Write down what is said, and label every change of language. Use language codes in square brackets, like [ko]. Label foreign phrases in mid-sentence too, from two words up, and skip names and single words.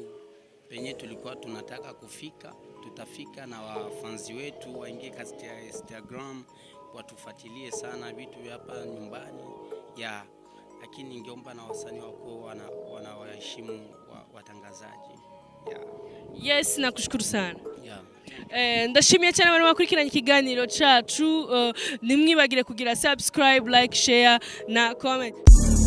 [sw] Penye tulikuwa tunataka kufika, tutafika, na wafanzi wetu waingie katika Instagram, watufuatilie sana vitu hapa nyumbani. Lakini ningeomba na wasanii wako wanawaheshimu watangazaji. Yes, nakushukuru sana. [rw] Ndashimiye cyane abantu bakurikiranye ikiganiro cyacu. Nimwibagire kugira [en] subscribe, like, share [rw] na comment.